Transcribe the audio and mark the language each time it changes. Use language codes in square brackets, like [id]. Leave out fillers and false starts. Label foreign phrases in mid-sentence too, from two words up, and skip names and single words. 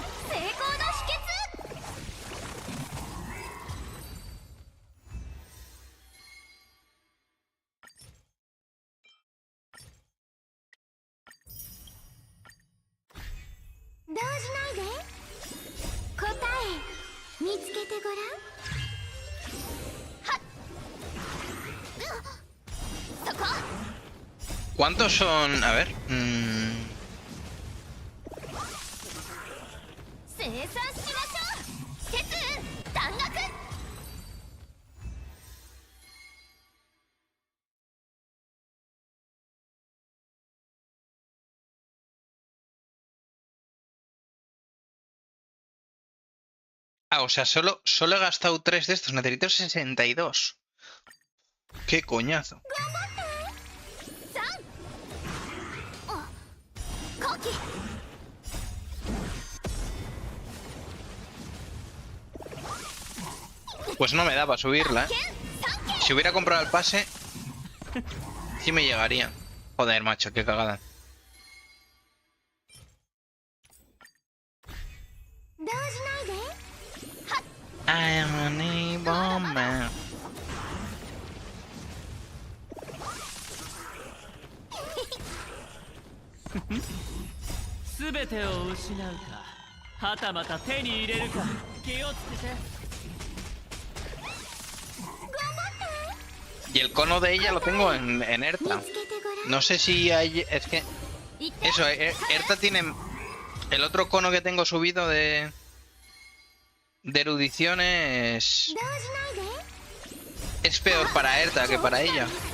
[ja] 動じないで。答え見つけてごらん。はっ、そこ。 [es] ¿Cuántos son? A ver. [ja] 生産しましょう。鉄雲弾学。 [es] Ah, o sea, solo he gastado 3 de estos. Necesito 62. ¡Qué coñazo! [ja] 後期。 [es] Pues no me da para subirla, ¿eh? Si hubiera comprado el pase, sí me llegaría. Joder, macho, qué cagada. [ja] 動じないで。 [en] I am an evil man. [ja] すべてを失うか、はたまた手に入れるか、気をつけて。 [es] Y el cono de ella lo tengo en Erta. No sé si hay... Es que... Eso, Erta tiene... El otro cono que tengo subido de erudición es peor para Erta que para ella.